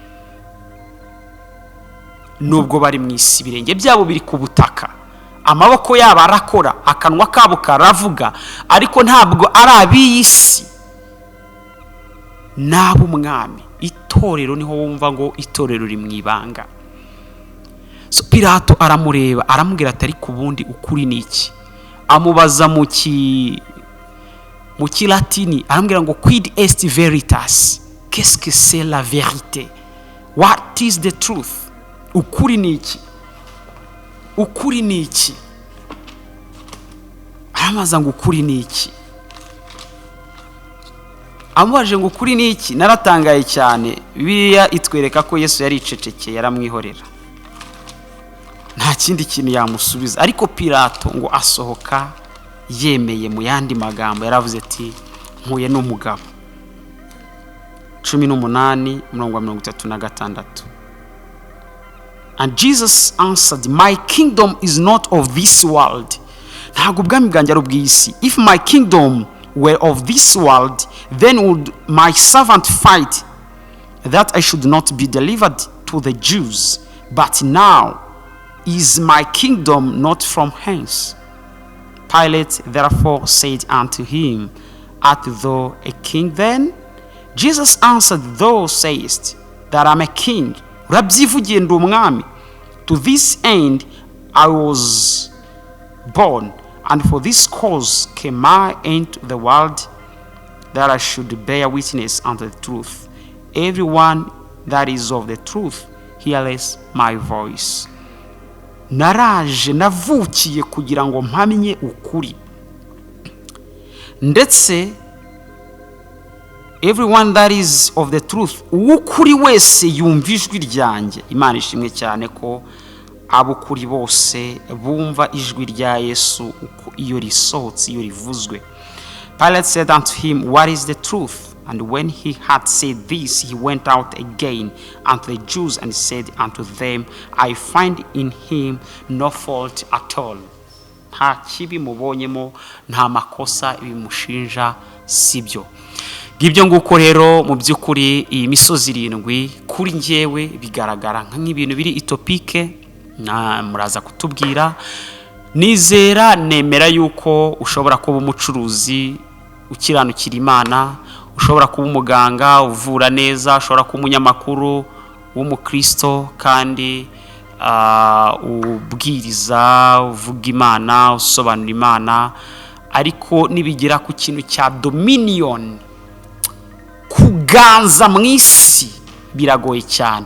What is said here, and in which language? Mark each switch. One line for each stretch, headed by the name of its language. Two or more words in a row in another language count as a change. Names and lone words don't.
Kinyarwanda: Nubwo bari mu isi, birenge byabo biri ku butaka, amaboko yabo arakora, akanwa kabo karavuga, ariko ntabwo ari ab'isi, n'ab'umwami. Itorero niho wumva ngo itorero ri mu ibanga. So Pilato aramureba, aramubwira ati ariko ubundi ukuri ni iki? Amubaza mu kilatini, aramubwira ngo
Latin: quid est veritas,
French: qu'est-ce que c'est la vérité,
English: what is the truth?
Kinyarwanda: Ukuri ni iki? Ukuri ni iki? Aramaza ngo ukuri ni iki? Amubaje ngo ukuri ni iki? Naratangaye cyane. Bibiliya itwereka ko Yesu yari icecekeye, yaramwihorera, nta kindi kintu yamusubiza. Ariko Pilato ngo asohoka yemeye. Mu yandi magambo yaravuze ati mpuye n'umugabo. 18:36.
English: And Jesus answered, my kingdom is not of this world.
Kinyarwanda: Ntabwo ubwami bwanjye ari ubw'isi.
English: If my kingdom were of this world, then would my servant fight that I should not be delivered to the Jews. But now is my kingdom not from hence. Pilate therefore said unto him, art thou a king then? Jesus answered, thou sayest that I am a king.
Kinyarwanda: Urabyivugiye ndi umwami.
English: To this end I was born, and for this cause came I into the world, that I should bear witness unto the truth. Everyone that is of the truth heareth my voice.
Kinyarwanda: Naraje, navukiye kugira ngo mpamye ukuri.
English: Ndetse everyone that is of the truth,
Kinyarwanda: ukuri wese yumva ijwi ryanjye. Imana ishimwe cyane ko abukuri bose bumva ijwi rya Yesu iyo risohotse, iyo rivuzwe.
English: Pilate said unto him, what is the truth? And when he had said this, he went out again unto the Jews and said unto them, I find in him no fault at all.
Kinyarwanda: Nta kibi mubonyemo, nta makosa bimushinja, sibyo. Ngibyo nguko rero mu by'ukuri iyi misozi 7 kuri njyewe bigaragara nk'ibintu biri itopike, na muraza kutubwira. Nizera nemera yuko ushobora kuba umucuruzi ukiranukira Imana, ushobora kuba umuganga uvura neza, ushobora kuba umunyamakuru w'umukristo kandi ubwiriza, uvuga Imana, usobanura Imana, ariko nibigira ku kintu cya dominion, kuganza mu isi, biragoye cyane.